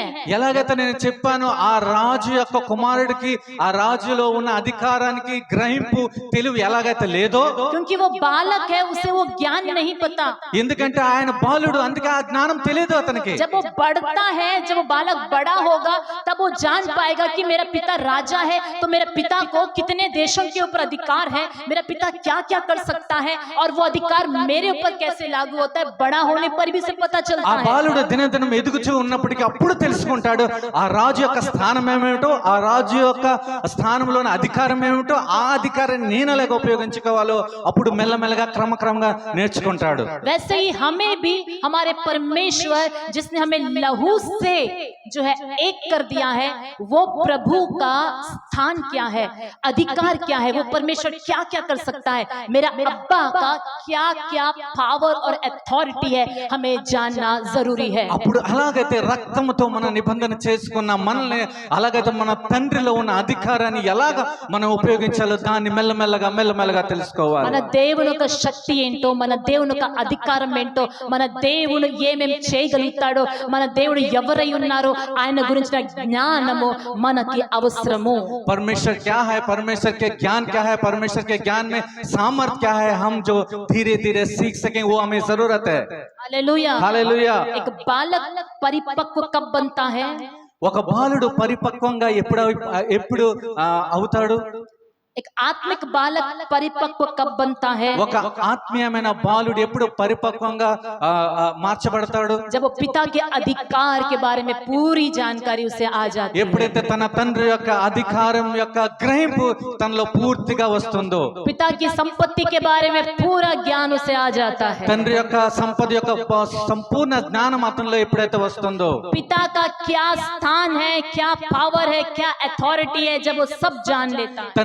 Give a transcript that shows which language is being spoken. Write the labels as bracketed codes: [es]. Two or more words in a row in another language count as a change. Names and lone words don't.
[te] ఎలాగైతే నేను చెప్పాను ఆ రాజు యొక్క కుమారుడికి ఆ రాజులో ఉన్న అధికారానికి గ్రహింపు తెలివి ఎలాగైతే లేదో [hi] क्योंकि वो बालक है उसे वो ज्ञान नहीं पता। [te] ఎందుకంటే ఆయన బాలుడు అందుకే ఆ జ్ఞానం తెలియదు అతనికి. [hi] जब वो बढ़ता है जब वो बालक बड़ा होगा तब वो जान पाएगा कि मेरा पिता राजा है तो मेरे पिता को कितने देशों के ऊपर अधिकार है, मेरा पिता क्या क्या कर सकता है और वो अधिकार मेरे ऊपर कैसे लागू होता है। बड़ा होने पर भी से पता ఆ चलता है। [te] బాలుడు దినదినం ఎదుగుచూ ఉన్నప్పటికీ అప్పుడు తెలుసుకుంటాడు ఆ రాజు యొక్క స్థానం ఏమిటో, ఆ రాజు యొక్క స్థానంలోని అధికారం ఏమిటో, ఆ అధికారాన్ని నేను ఎలాగ ఉపయోగించుకోవాలో అప్పుడు మెల్లమెల్లగా క్రమక్రమంగా నేర్చుకుంటాడు. [hi] वैसे ही हमें भी हमारे परमेश्वर जिसने हमें लहू से जो है एक कर दिया है वो प्रभु का स्थान क्या है, अधिकार क्या है, वो परमेश्वर क्या क्या कर सकता है मेरा अब्बा का क्या क्या पावर और अथॉरिटी है हमें जानना जरूरी है। [te] అప్పుడు అలాగైతే రక్తంతో మన నిబంధన చేసుకున్న మనల్ని అలాగైతే మన తండ్రిలో ఉన్న అధికారాన్ని ఎలాగ మనం ఉపయోగించాలో దాన్ని మెల్లమెల్లగా తెలుసుకోవాలి. మన దేవుని యొక్క శక్తి ఏంటో, మన దేవుని యొక్క అధికారం ఏంటో, మన దేవుడు ఏమేం చేయగలుగుతాడో, మన దేవుడు ఎవరై ఉన్నారో ఆయన గురించిన జ్ఞానము మనకి అవసరము. [hi] परमेश्वर क्या है, परमेश्वर के ज्ञान क्या है, परमेश्वर के ज्ञान में सामर्थ क्या है, हम जो धीरे धीरे सीख सकें वो हमें जरूरत है. हालेलुया. हालेलुया. एक बालक परिपक्व कब बनता है? [te] ఒక బాలుడు పరిపక్వంగా ఎప్పుడు అవుతాడు? [hi] एक आत्मिक बालक परिपक्व कब बनता है? [te] ఒక ఆత్మీయమైన బాలుడు ఎప్పుడు పరిపక్వంగా మార్చబడతాడు? [hi] जब वो पिता के अधिकार के बारे में पूरी जानकारी उसे आ जाती है. [te] ఎప్పుడైతే తన తండ్రి యొక్క అధికారం యొక్క గ్రహింపు తనలో పూర్తిగా వస్తుందో, [hi] पिता की संपत्ति के बारे में पूरा ज्ञान उसे आ जाता है. [te] తండ్రి యొక్క సంపద యొక్క సంపూర్ణ జ్ఞానం అతనిలో ఎప్పుడైతే వస్తుందో, [hi] पिता का क्या स्थान है, क्या पावर है, क्या अथॉरिटी है, जब वो सब जान लेता है.